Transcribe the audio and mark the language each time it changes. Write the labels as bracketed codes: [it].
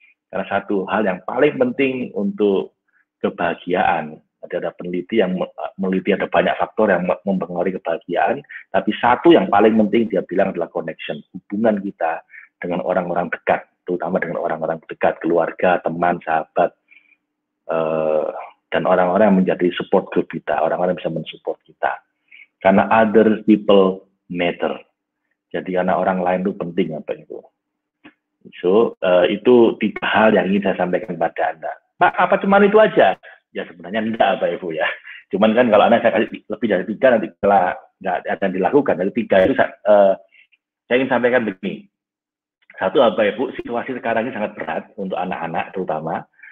[id] Karena satu hal yang paling penting untuk kebahagiaan, ada peneliti yang meneliti ada banyak faktor yang mempengaruhi kebahagiaan, tapi satu yang paling penting dia bilang adalah connection, hubungan kita dengan orang-orang dekat, terutama dengan orang-orang dekat, keluarga, teman, sahabat, dan orang-orang yang menjadi support group kita, orang-orang yang bisa mensupport kita. Karena [en] other people matter. [id] Jadi karena orang lain itu penting, apa itu. So, itu 3 hal yang ingin saya sampaikan pada Anda. Pak, apa cuma itu aja? Ya sebenarnya enggak, Bapak Ibu ya. Cuman kan kalau Anda saya kasih lebih dari 3, nanti setelah nggak akan dilakukan. Dari 3 itu saya ingin sampaikan begini. Satu, Bapak Ibu, situasi sekarang ini sangat berat untuk anak-anak terutama.